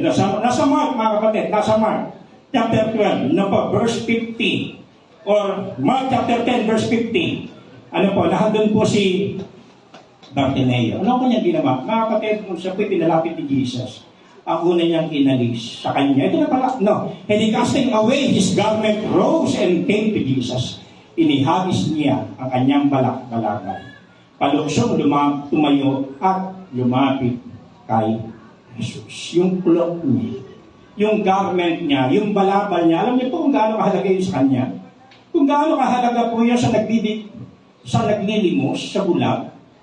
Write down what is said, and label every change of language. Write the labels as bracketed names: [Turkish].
[Filipino] Nasa Mark, mga kapatid. Nasa Mark, chapter 12, no po, verse 50. [English] Or [Filipino] Mark chapter 10, verse 50. Ano po, nandun po si Bartimeo. Ano kanyang ginawa? Mga kapatid, kung siya po'y pinalapit ni Jesus, ang una niyang inalis sa kanya. Ito na pala, no. [English] And he casting away his garment, rose and came to Jesus. [Filipino] Inihagis niya ang kanyang balak-balakay. Paluksong tumayo at lumapit kay Jesus. Yung cloak niya, yung garment niya, yung balabal niya, alam niyo po kung gaano kahalaga yun sa kanya? Kung gaano kahalaga po yan sa naglilimos, sa bulag.